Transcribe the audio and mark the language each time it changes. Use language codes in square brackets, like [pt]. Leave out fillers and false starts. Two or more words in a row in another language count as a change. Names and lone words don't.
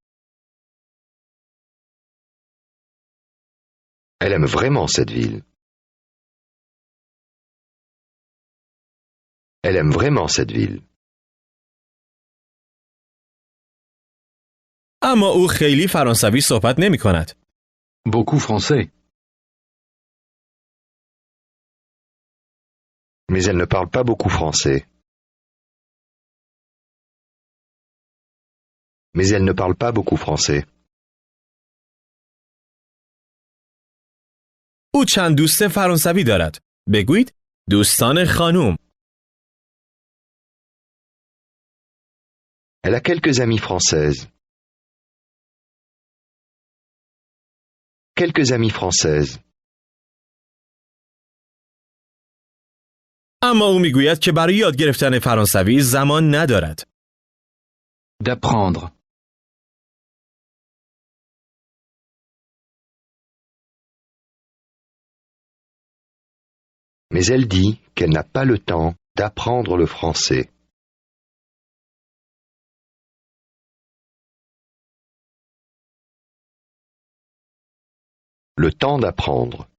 [fr] Elle aime vraiment cette ville. Elle aime vraiment cette ville. [fa] اما او خیلی فرانسوی صحبت نمی کند. [fr] Beaucoup français. Mais elle ne parle pas beaucoup français. Mais elle ne parle pas beaucoup français. [fa] او چند دوست فرانسوی دارد. بگویید دوستان خانوم. [fr] Elle a quelques amies françaises. Quelques amies françaises. [fa] اما او میگوید که برای یاد گرفتن فرانسوی زمان ندارد. [fr] D'apprendre. Mais elle dit qu'elle n'a pas le temps d'apprendre le français. Le temps d'apprendre.